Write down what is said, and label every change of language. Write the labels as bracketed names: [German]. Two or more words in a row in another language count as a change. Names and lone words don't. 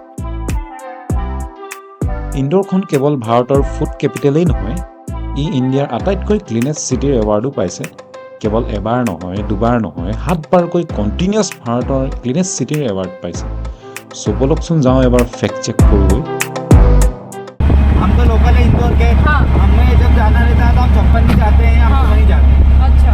[Assamese] ইন্দোৰখন কেৱল ভাৰতৰ [English] food capital [Assamese] নহয়, ই ইণ্ডিয়াৰ আটাইতকৈ [English] cleanest city award [Assamese] পাইছে। কেৱল এবাৰ নহয়, দুবাৰ নহয়, 7 বাৰকৈ কণ্টিনিউৱাছ ভাৰতৰ [English] cleanest city award [Assamese] পাইছে। চ' বলকচোন যাওঁ এবাৰ [English] fact check [Assamese] কৰোঁগৈ। [Hindi] हम तो लोकल है इंदौर के। हाँ। हमें जब जाना रहता है तो हम चप्पन भी जाते हैं, हम हाँ। वहीं जाते हैं अच्छा